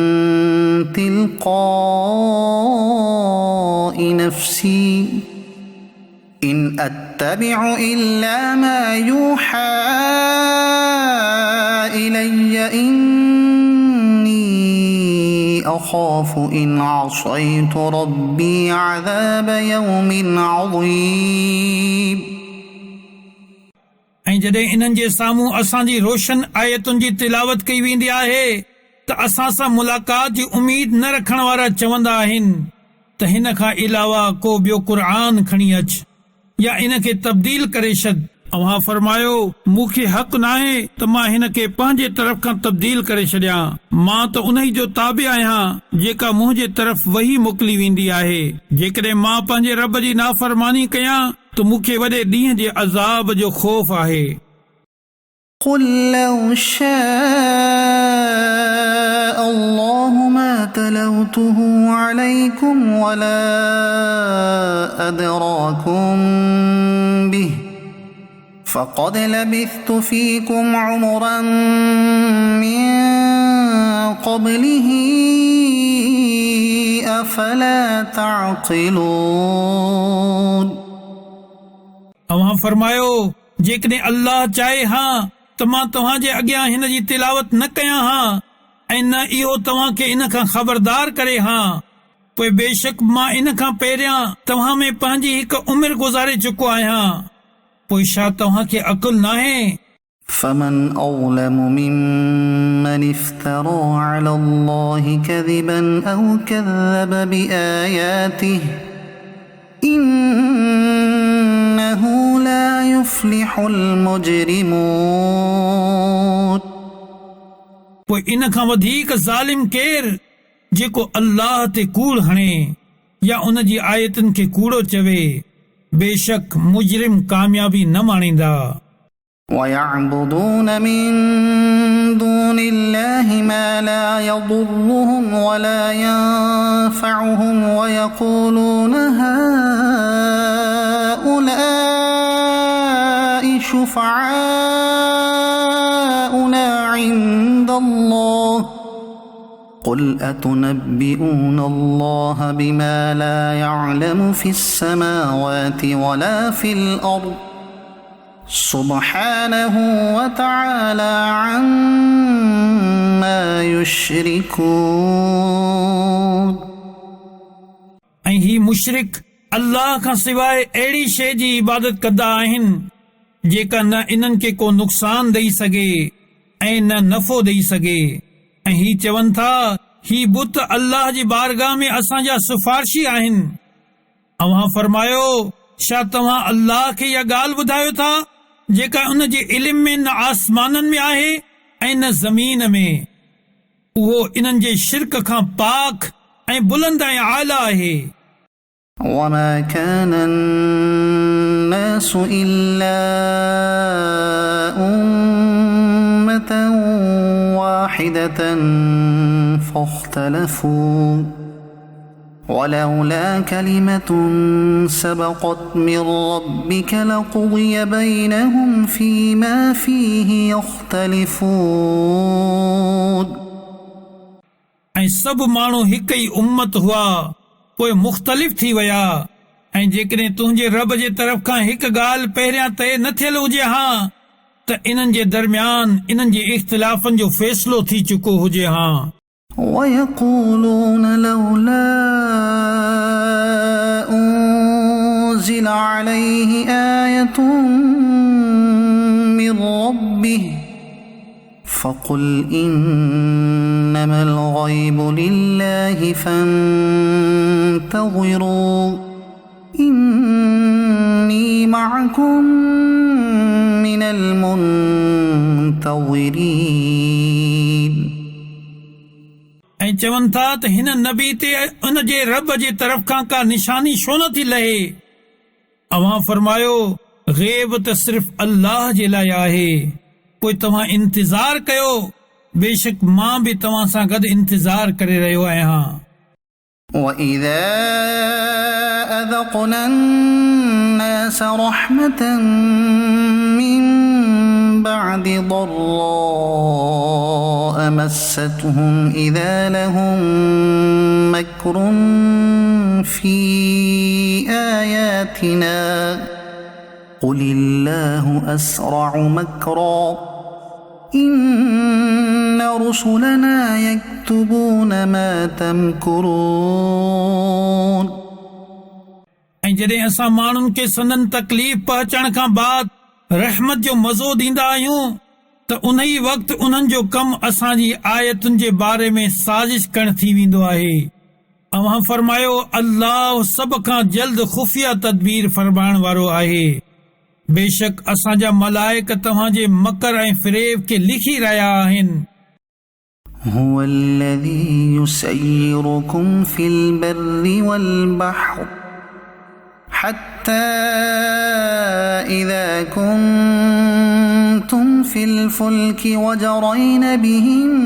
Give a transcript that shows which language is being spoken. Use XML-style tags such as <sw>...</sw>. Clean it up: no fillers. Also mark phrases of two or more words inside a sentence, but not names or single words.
<ar>تلقاء نفسي إن أتبع إلا ما يوحى إلي إني أخاف إن عصيت ربي عذاب يوم عظيم</ar> <sd>ऐं जॾहिं इन्हनि जे साम्हूं असांजी रोशन आयतुनि जी तिलावत कई वेंदी आहे त असां सां मुलाक़ात जी उमीद न रखण वारा चवंदा आहिनि त हिन खां अलावा को ॿियो क़ुर खणी अच या इन खे तब्दील करे छॾ अव्हां फरमायो मूंखे हक़ नाहे त मां हिन खे पंहिंजे तरफ़ खां तब्दील करे छॾियां मां त उन जो ताबे आहियां जेका मुंहिंजे तरफ़ वही मोकिली वेंदी आहे जेकॾहिं मां पंहिंजे रब जी नाफ़रमानी कयां त मूंखे वॾे ॾींहं जे अज़ाब जो ख़ौफ़ आहे</sd> <ar>قل لو شاء الله ما تلوته عليكم ولا أدراكم به فقد لبثت فيكم عمرا من قبله أفلا تعقلون</ar> <sd>अव्हां फरमायो जेकॾहिं अल्लाह चाहे हा त मां तव्हां जे अॻियां हिन जी तिलावत न कयां हा ऐं न इहो तव्हां खे इन खां ख़बरदार करे हा पोइ बेशक मां इन खां पहिरियां तव्हां में पंहिंजी हिकु उमिरि गुज़ारे चुको आहियां पोइ छा तव्हां खे अक़ुल नाहे</sd> <ar>فمن أظلم ممن افترى على الله كذبا أو كذب بآياته إنه لا يفلح المجرمون</ar> <sd>पोइ इन खां वधीक ज़ालिम केरु जेको अल्लाह ते कूड़ हणे या उन जी आयतुनि खे कूड़ो चवे बेशक मुजरिम कामयाबी न माणींदा</sd> <ar>ويعبدون من دون الله ما لا يضرهم ولا ينفعهم ويقولون هؤلاء شفعاؤنا عند الله قل أتنبئون الله بما لا يعلم في السماوات ولا في الأرض سبحانه وتعالى عما يشركون</ar> <sd>ऐं ही मुशरिक अल्लाह खां सवाइ अहिड़ी शइ जी इबादत कंदा आहिनि जेका न इन्हनि खे को नुक़सान ॾेई सघे ऐं न नफ़ो ॾेई सघे ऐं ही चवनि था ही बुत अल्लाह जी बारगाह में असांजा सिफारशी आहिनि अव्हां फरमायो छा तव्हां अल्लाह खे इहा ॻाल्हि ॿुधायो था जेका उन जे इल्म में न आसमाननि में आहे ऐं न ज़मीन में उहो इन्हनि जे शिरक खां पाक ऐं बुलंद ऐं आला आहे</sd> <ar>وما كان الناس إلا أمة واحدة فاختلفوا ولولا كلمة سبقت من ربك لقضي بينهم فيما فيه يختلفون</ar> <sd>ऐं सभु माण्हू हिक ई उम्मत हुआ पोइ मुख़्तलिफ़ थी विया ऐं जेकॾहिं तुंहिंजे रब जे तरफ़ खां हिकु ॻाल्हि पहिरियां तइ न थियल हुजे हा त इन्हनि जे दरमियान इन्हनि जे इख़्तिलाफ़नि जो फ़ैसिलो थी चुको हुजे हा</sd> <ar>ويقولون لولا أنزل عليه آية من ربه فقل إنما الغيب لله فانتظروا إني معكم من المنتظرين</ar> <sd>ऐं चवनि था त हिन नबी ते उन जे रब जे तरफ़ खां का निशानी छो न थी लहे अवां फरमायो ग़ैब त सिर्फ़ अल्लाह जे लाइ आहे पोइ तव्हां इंतज़ार कयो बेशक मां बि तव्हां सां गॾु इंतज़ार करे रहियो आहियां</sd> <ar>وَإِذَا أَذَقْنَا النَّاسَ رَحْمَةً مِّن بَعْدِ ضَرَّاءَ مَسَّتْهُمْ إِذَا لَهُم مَّكْرٌ فِي آيَاتِنَا قُلِ اللَّهُ أَسْرَعُ مَكْرًا إِنَّ رُسُلَنَا يَكْتُبُونَ مَا تَمْكُرُونَ</ar> <sd>ऐं जॾहिं असां माण्हुनि खे संदन तकलीफ़ पहुचण खां बाद रहमत जो मज़ो ॾींदा आहियूं त उन ई वक़्तु उन्हनि जो कमु असांजी आयतुनि जे बारे में साज़िश करणु थी वेंदो आहे अव्हां फरमायो अल्लाह सभ खां जल्द खुफ़िया तदबीर फरमाइण वारो आहे बेशक असांजा मलाइक तव्हांजे मकर ऐं फ़रेब खे लिखी रहिया आहिनि</sd> <ar>هو الذي يسيركم في البر والبحر حتى إذا كنتم في الفلك وجرين بهم</ar>